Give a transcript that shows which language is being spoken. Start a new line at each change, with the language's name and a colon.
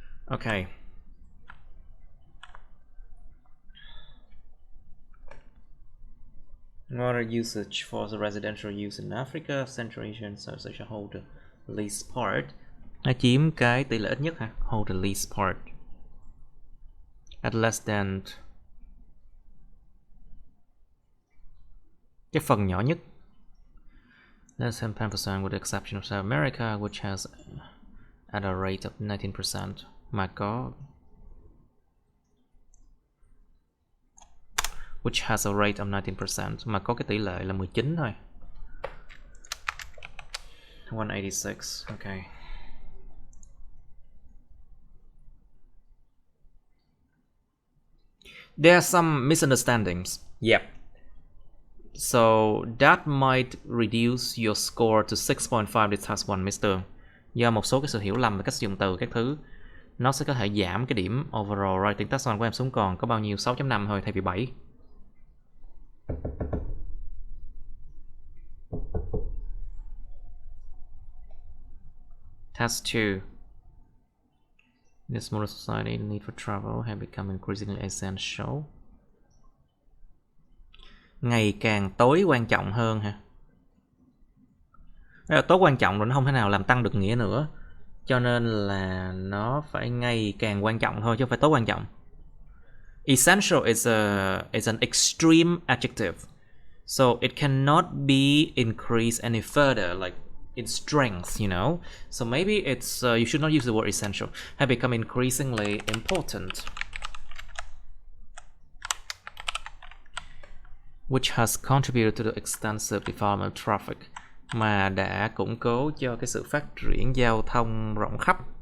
English: Okay. Water usage for the residential use in Africa, Central Asia and South Asia hold the least part.
Vietnamese: Nó chiếm cái tỷ lệ ít nhất hả?
English: Hold the least part. At less than,
Vietnamese: cái phần nhỏ nhất.
English: Less than 10% with the exception of South America, which has at a rate of 19%.
Vietnamese: Mà có
English: which has a rate of 19%,
Vietnamese: mà có cái tỷ lệ là 19 thôi.
English: 186, okay. There are some misunderstandings. Yep. So that might reduce your score to 6.5 in task 1, Mr.
Vietnamese: Do một số cái sự hiểu lầm về cách sử dụng từ các thứ, nó sẽ có thể giảm cái điểm
English: overall writing task 1
Vietnamese: của em xuống còn có bao nhiêu 6.5 thôi thay vì 7.
English: Task 2. In this modern society, the need for travel has become increasingly essential.
Vietnamese: Ngày càng tối quan trọng hơn hả? Đó là tối quan trọng rồi, nó không thể nào làm tăng được nghĩa nữa. Cho nên là nó phải ngày càng quan trọng thôi chứ không phải tối quan trọng.
English: Essential is an extreme adjective. So it cannot be increased any further, like in strength, you know. So maybe it's you should not use the word essential. Have become increasingly important, which has contributed to the extensive development of traffic,
Vietnamese: mà đã củng cố cho cái sự phát triển giao thông rộng khắp.